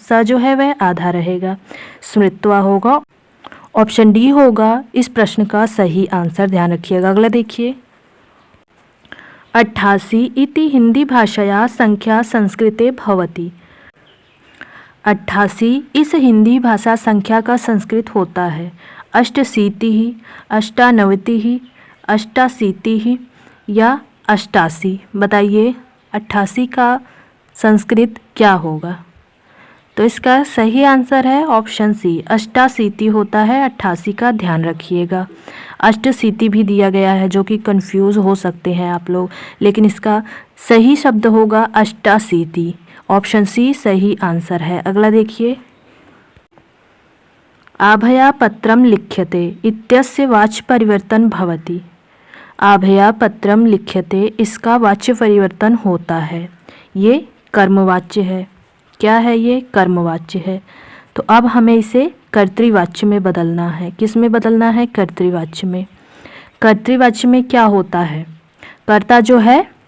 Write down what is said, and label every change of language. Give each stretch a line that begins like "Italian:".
Hindi: स जो है वह आधा रहेगा, स्मृत्वा होगा। ऑप्शन डी होगा इस प्रश्न का सही आंसर, ध्यान रखिएगा।
Sanskrit: अगला देखिए, 88 इति हिंदी भाषाया संख्या संस्कृते भवति।
Hindi: 88 इस हिंदी भाषा संख्या का संस्कृत होता है। अष्टशीतिः, अष्टानवतिः, अष्टाशीतिः या 88? बताइए 88 का संस्कृत क्या होगा? तो इसका सही आंसर है ऑप्शन सी, अष्टाशीति होता है 88 का, ध्यान रखिएगा। अष्टशीति भी दिया गया है जो कि कंफ्यूज हो सकते हैं आप लोग, लेकिन इसका सही शब्द होगा अष्टाशीति। ऑप्शन सी सही आंसर है।
Sanskrit: अगला देखिए, आभया पत्रम लिख्यते इत्यस्य वाच्य परिवर्तन भवति। आभया पत्रम लिख्यते,
Hindi: इसका वाच्य परिवर्तन होता है। ये कर्मवाच्य है। क्या है ये? कर्मवाच्य है। तो अब हमें इसे कर्तृवाच्य में बदलना है। किस में बदलना है? कर्तृवाच्य में। कर्तृवाच्य में क्या होता है? कर्ता जो है